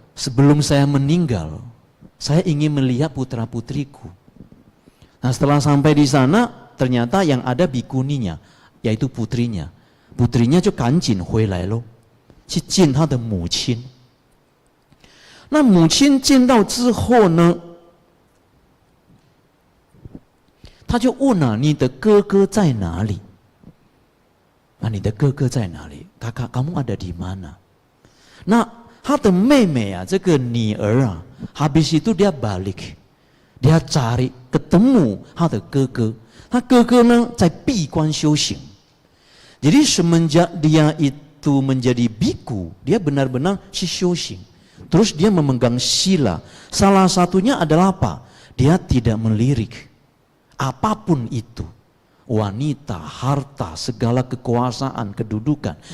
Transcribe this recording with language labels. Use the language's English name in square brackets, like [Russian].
[Indonesian] Sebelum saya meninggal, saya ingin melihat putra-putriku. Nah, setelah sampai di sana, ternyata yang ada bikuninya, yaitu putrinya. Putrinya [Chinese] 就赶紧回来咯，去见他的母亲。那母亲见到之后呢，他就问了：“你的哥哥在哪里？” 啊，你的哥哥在哪里？ [Indonesian] Kakak kamu ada di mana？ [Chinese] 那 他的妹妹啊，这个女儿啊， [Indonesian] habis itu dia balik, dia cari ketemu [Chinese] 他的哥哥， 他哥哥呢在闭关修行。 [Indonesian] Jadi semenjak dia itu menjadi biku, dia benar-benar si修行. Terus dia memegang sila. Salah satunya adalah apa? Dia tidak melirik apapun itu. Wanita, harta, segala kekuasaan, kedudukan.